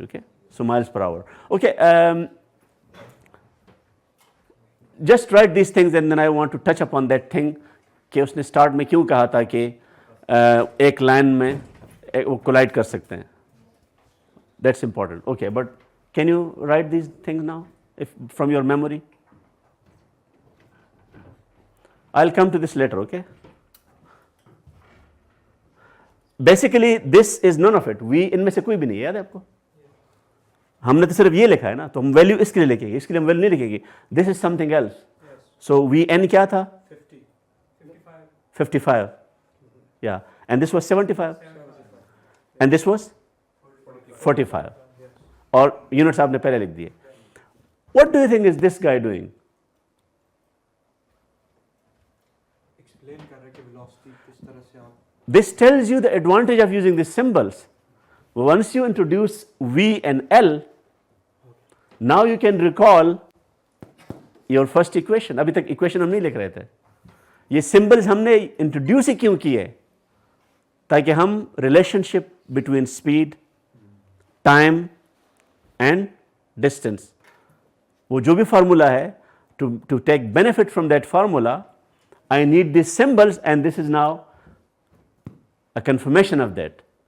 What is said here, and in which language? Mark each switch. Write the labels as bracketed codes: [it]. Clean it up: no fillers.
[en] Okay, so miles per hour. Okay, just write these things, and then I want to touch upon that thing [hi] कि उसने start में क्यों कहा था कि एक line में वो collide कर सकते हैं. [en] That's important. Okay, but can you write these things now, if from your memory? I'll come to this later. Okay. Basically, this is none of it. [hi] We इनमें से कोई भी नहीं है, याद है आपको? हमने तो सिर्फ ये लिखा है ना, तो हम वैल्यू इसके लिए लिखेंगे, इसके लिए हम वैल्यू नहीं लिखेंगे. [en] This is something else. So we an [hi] क्या था? [en] 55. Yeah, and this was 75. And this was 45. [hi] और यूनिट्स आपने पहले लिख दिए. [en] What do you think is this guy doing? [hi] Explain कर रहे कि velocity किस तरह से आप. [en] This tells you the advantage of using these symbols. Once you introduce V and L, now you can recall your first equation. [hi] अभी तक equation हम नहीं लिख रहे थे. ये symbols हमने introduce ही क्यों किए? ताकि हम [en] relationship between speed, time and distance, [hi] वो जो भी formula है, [en] to take benefit from that formula, I need these symbols, and this is now a confirmation of that.